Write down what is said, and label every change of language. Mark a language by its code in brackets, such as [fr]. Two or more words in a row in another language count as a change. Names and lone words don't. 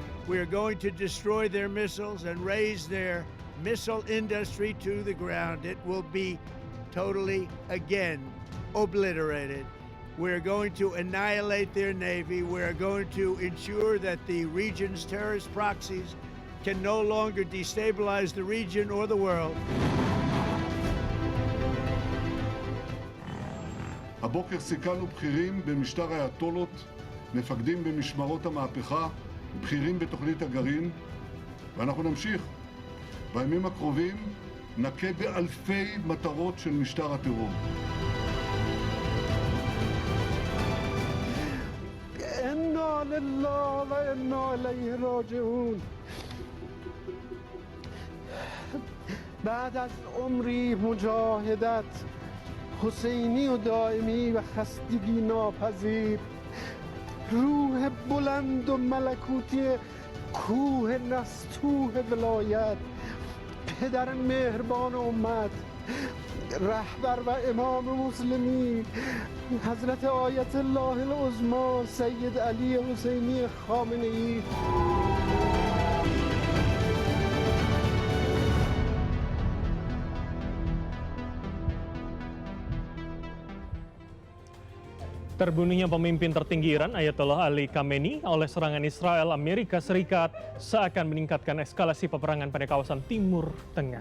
[en] We are going to destroy their missiles and raise their missile industry to the ground. It will be totally, again, obliterated. We're going to annihilate their navy. We're going to ensure that the region's terrorist proxies can no longer destabilize the region or the world. [he] הבוקר סיכלנו בכירים במשטר האייתולות, מפקדים במשמרות המהפכה, בכירים בתוכנית הגרעין, ואנחנו נמשיך. בימים הקרובים נכה באלפי מטרות של משטר הטרור. [ar] إنا لله وإنا إليه راجعون. [fa] بعد از عمری مجاهدت حسینی و دائمی و خستگی ناپذیر، روح بلند و ملکوتی کوه نستوه ولایت، پدر مهربان امت، رهبر و امام مسلمین حضرت آیت الله العظما سید علی حسینی خامنه ای. [id] Terbunuhnya pemimpin tertinggi Iran, Ayatollah Ali Khamenei, oleh serangan Israel, Amerika Serikat seakan meningkatkan eskalasi peperangan pada kawasan Timur Tengah.